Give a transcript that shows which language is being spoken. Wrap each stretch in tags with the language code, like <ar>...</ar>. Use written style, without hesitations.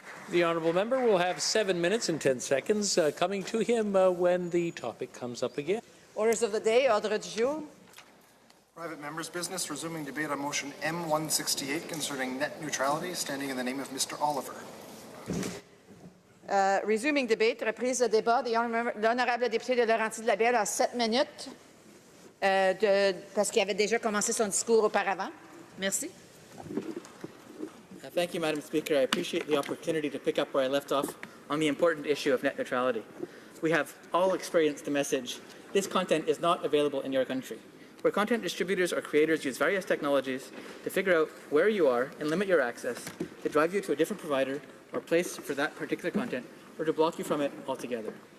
<en>The honourable member will have 7 minutes and 10 seconds coming to him when the topic comes up again. Orders of the day,</en> <fr>ordre du jour.</fr> <en>Private member's business, resuming debate on motion M168 concerning net neutrality, standing in the name of Mr. Oliver. Resuming debate,</en> <fr>reprise de débat. L'honorable député de Laurentides-Labelle a 7 minutes parce qu'il avait déjà commencé son discours auparavant. Merci.</fr> <en>Thank you, Madam Speaker. I appreciate the opportunity to pick up where I left off on the important issue of net neutrality. We have all experienced the message, this content is not available in your country, where content distributors or creators use various technologies to figure out where you are and limit your access, to drive you to a different provider or place for that particular content, or to block you from it altogether.</en>